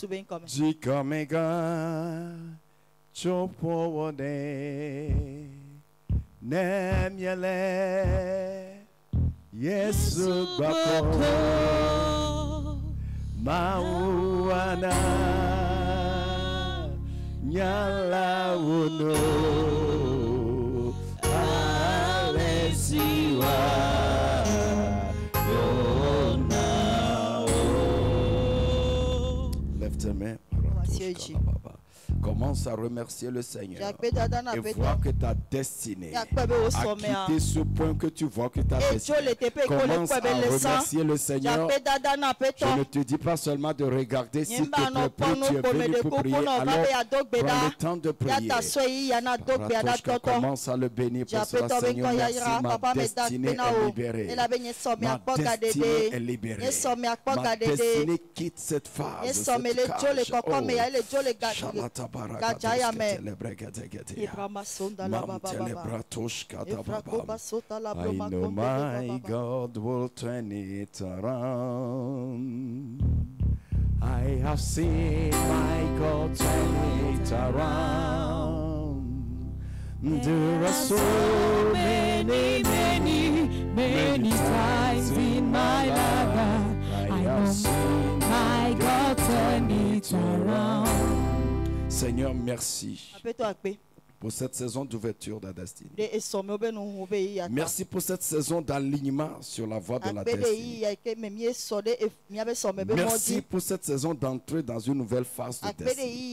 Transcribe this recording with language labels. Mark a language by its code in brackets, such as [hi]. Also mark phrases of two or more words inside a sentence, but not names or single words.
[fr] Yesu bako mauana nyala uno alesiwa yona. Lève tes mains. Commence à remercier le Seigneur et voir que ta destinée a quitté ce point que tu vois que ta destinée. Commence à remercier le Seigneur. Je ne te dis pas seulement de regarder si tu es prêt, tu es venu pour prier. Alors, prends le temps de prier. Commence à le bénir pour cela, Seigneur. Merci, ma destinée est libérée. Ma destinée est libérée. Ma destinée quitte cette phase, cette cage. [en] I know my God will turn it around. I have seen my God turn it around. There are so many times in my life I have seen my God turn it around. [fr] Seigneur, merci pour cette saison d'ouverture de la destinée. Merci pour cette saison d'alignement sur la voie de la destinée. Merci pour cette saison d'entrée dans une nouvelle phase de destinée.